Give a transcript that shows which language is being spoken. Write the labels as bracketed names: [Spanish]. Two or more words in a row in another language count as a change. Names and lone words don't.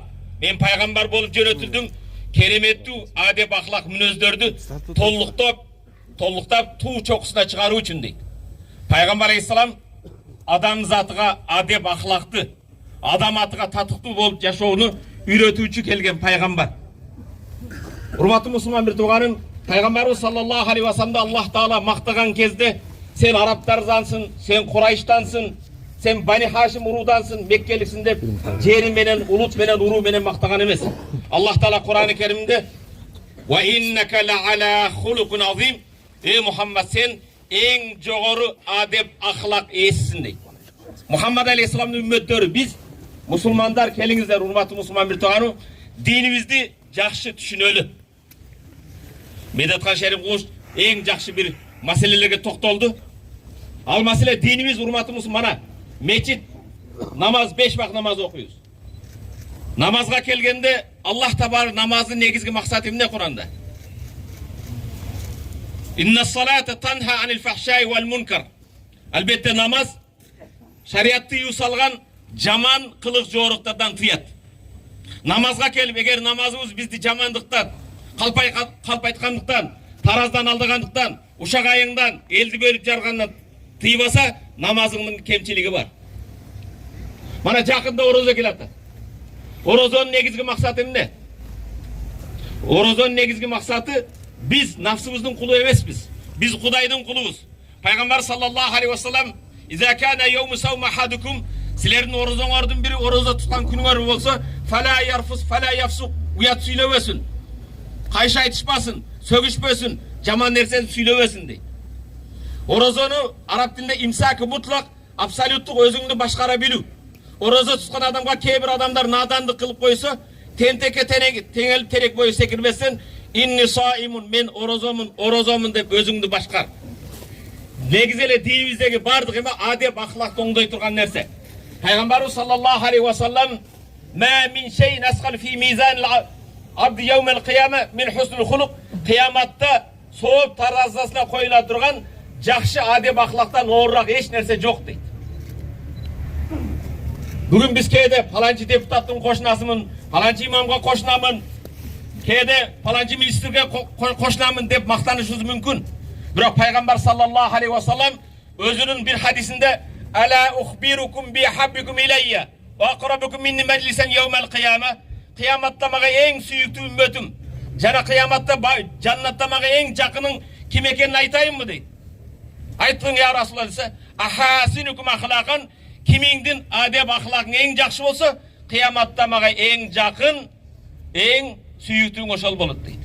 [Kyrgyz] Мен пайгамбар болуп жөнөтүлдүм, кереметтүү адеп ахлак мүнөздөрдү толуктап туу чокусуна чыгаруу үчүн дейт. Пайгамбар алейхиссалам адам затыга адеп ахлакты, адам атыга татыктуу болуп жашоону үйрөтүүчү келген пайгамбар. Урматтуу мусулман бир тууганым, Пайгамбарыбыз [Arabic] صلى الله عليه وسلم [Kyrgyz] Аллах Таала мактаган кезде сен арабтардансың, сен Курайштансың, сен Бани Хашим урудансың, Меккеликсиң деп жери менен, улут менен, уруу менен мактаган эмес. Аллах Таала Кур'ан-ы Керимде [Arabic] "وإنك لعلى خلق عظيم", [Kyrgyz] Мухаммад сен эң жогору адеп ахлак ээсисиң дейт. Мухаммад алейхиссаламдын үммөттөрү биз мусулмандар келиңиздер, урматтуу мусулман бир тууганым, динибизди жакшы түшүнөлү. Медатхан Шериф Кулуш эң жакшы бир маселелерге токтолду. Ал маселе динибиз, урматтуу мусулман, мечит, намаз, 5 вакыт намаз окуйбуз. Намазга келгенде Аллах табар намаздын негизги максаты эмне Кур'анда? [Arabic] إن الصلاة تنهى عن الفحشاء والمنكر. [Kyrgyz] Албетте намаз шариатты юсалган жаман кылык жоруктардан тыят. Намазга келип, эгер намазыбыз бизди жамандыктан, калпайткандыктан, тараздан алдагандыктан, ушак айыңдан, элди бөлүп жаргандан тыйбаса, намазыңдын кемчилиги бар. Мана жакында орозо келатат. Орозонун негизги максаты эмне? Орозонун негизги максаты биз нафсыбыздын кулу эмеспиз. Биз Кудайдын кулубуз. Пайгамбар [Arabic] صلى الله عليه وسلم "إذا كان يوم صوم أحدكم", [Kyrgyz] силердин орозоңордун бири орозо туткан күнүңөр болсо, [Arabic] "فلا يرفث، فلا يفسق", [Kyrgyz] уят сүйлөбөсүн. Кайшы айтышпасын, сөгүшпөсүн, жаман нерсени сүйлөбөсүн дейт. Орозону араб тилинде [Arabic] إمساك مطلق, [Kyrgyz] абсолюттук өзүңдү башкара билүү. Орозо туткан адамга кээ бир адамдар надандык кылып койсо, тентекке теңелип терек бою секирбестен, [Arabic] "إني صائم", [Kyrgyz] мен орозомун деп өзүңдү башкар. Негизи эле динибиздеги бардык эме адеп ахлакты оңдой турган нерсе. Пайгамбарыбыз [Arabic] صلى الله عليه وسلم "ما من شيء أثقل في ميزان العبد يوم القيامة من حسن الخلق", [Kyrgyz] кыяматта сооп таразасына коюла турган жакшы адеп ахлактан оорураак эч нерсе жок дейт. Бүгүн биз кээде паланчы депутаттын кошунасымын, паланчы имамга кошунамын, кээде паланчы министрге кошунамын деп мактанышыбыз мүмкүн. Бирок Пайгамбар [Arabic] صلى الله عليه وسلم [Kyrgyz] өзүнүн бир хадисинде [Arabic] "ألا أخبركم بأحبكم إلي وأقربكم مني مجلسا يوم القيامة", [Kyrgyz] кыяматта мага эң сүйүктүү үммөтүм, жана кыяматта жаннатта мага эң жакының ким экенин айтайынбы дейт. Айттың [Arabic] يا رسول الله [Kyrgyz] десе, [Arabic] "أحاسنكم أخلاقا", [Kyrgyz] кимиңдин адеп ахлакың эң жакшы болсо, кыяматта мага эң жакын, эң сүйүктүүң ошол болот дейт.